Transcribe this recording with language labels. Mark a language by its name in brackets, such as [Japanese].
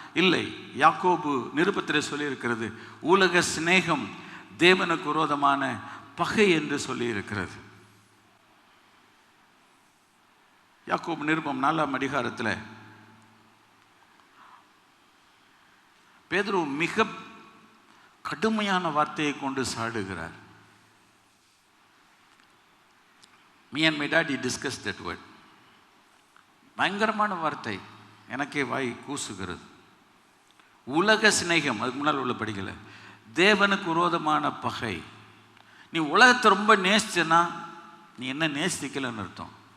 [Tamil] இல்லை, யாக்கோபு நிருபத்திலே சொல்லியிருக்கிறது, உலக சிநேகம் தேவனுக்கு விரோதமான பகை என்று சொல்லியிருக்கிறது. யாக்கோபு நிருபம் 4ஆம் அதிகாரத்தில் பேதுரு மிக கடுமையான வார்த்தையை கொண்டு சாடுகிறார். [English] Me and my daddy discussed that word. [Tamil] பயங்கரமான வார்த்தை, எனக்கே வாய் கூசுகிறது. உலக சிநேகம், அதுக்கு முன்னால் உள்ள படிக்கல, தேவனுக்கு விரோதமான பகை. நீ உலகத்தை ரொம்ப நேசிச்சனா நீ என்ன நேசிக்கலன்னு அர்த்தம்.